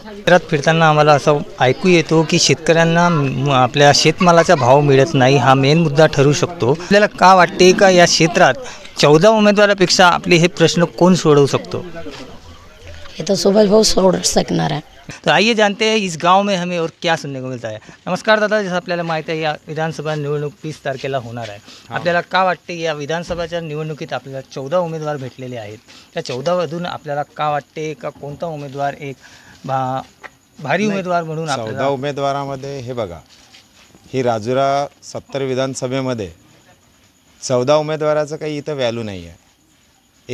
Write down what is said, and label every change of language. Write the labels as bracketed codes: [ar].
[mr] शहरात फिरताना आम्हाला असं ऐकू येतो की शेतकऱ्यांना आपल्या शेतमालाचा भाव मिळत नाही, हा मेन मुद्दा ठरू शकतो. आपल्याला का वाटते का या क्षेत्रात 14 उमेदवारापेक्षा आपले हे प्रश्न कोण सोडवू शकतो? हे तर सुभाष भाऊ सोडू शकणार आहे. [hi] तो आइए जानते हैं इस गांव में हमें और क्या सुनने को मिलता है. [mr] नमस्कार दादा, जसं आपल्याला माहिती आहे या विधानसभा निवडणूक 30 तारखेला होणार आहे. आपल्याला का वाटते या विधानसभाच्या निवडणुकीत आपल्याला 14 उमेदवार भेटलेले आहेत, त्या 14मधून आपल्याला का वाटते का कोणता उमेदवार एक भारी उमेदवार म्हणून? 14 उमेदवारामध्ये हे बघा, ही राजुरा 70 विधानसभेमध्ये 14 उमेदवाराचं काही इथं व्हॅल्यू नाही आहे.